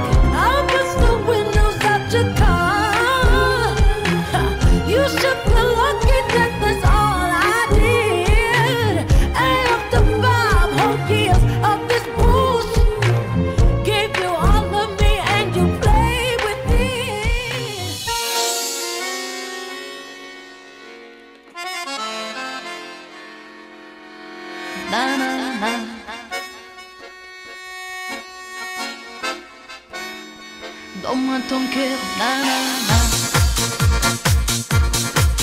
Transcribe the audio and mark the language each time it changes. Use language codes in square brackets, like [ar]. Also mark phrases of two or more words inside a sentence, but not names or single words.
[en] I bust the windows out your car. You should feel lucky that that's all I did. And after 5 whole years of this bullshit, gave you all of me and you played with it. Na na na. [fr] Donne-moi ton cœur, na na na.